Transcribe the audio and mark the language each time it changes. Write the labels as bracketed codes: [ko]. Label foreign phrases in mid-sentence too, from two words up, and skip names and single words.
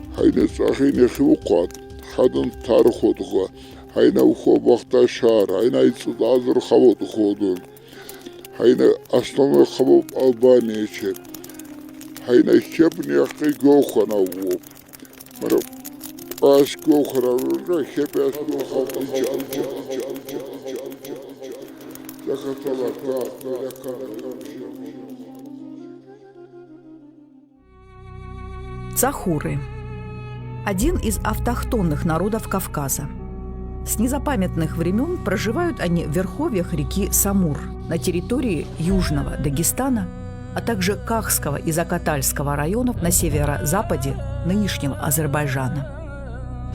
[tkr] Hayne sahine khiuqat, hadan tarxodğa, hayna uxobaqta şar, hayna itsudazır xavod xodun. Hayna aslana xavob Albaniyeçe. Hayna şebni yaqi goxana u. Mara as goxara ra şeb as goxana [ru] Цахуры – один из автохтонных народов Кавказа. С незапамятных времен проживают они в верховьях реки Самур на территории Южного Дагестана, а также Кахского и Закатальского районов на северо-западе нынешнего Азербайджана.